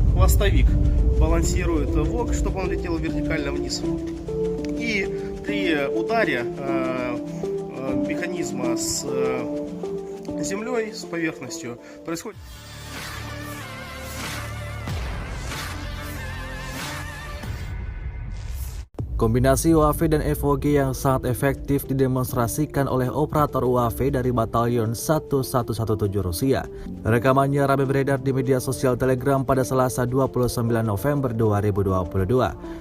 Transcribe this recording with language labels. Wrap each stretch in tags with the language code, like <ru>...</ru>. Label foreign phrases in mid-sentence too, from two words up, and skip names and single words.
<ru>мостовик балансирует ВОК, чтобы он летел вертикально вниз. И при ударе механизма с землей, с поверхностью, происходит...</ru> <id>Kombinasi UAV dan FOG yang sangat efektif didemonstrasikan oleh operator UAV dari Batalion 1117 Rusia. Rekamannya ramai beredar di media sosial Telegram pada Selasa 29 November 2022.</id>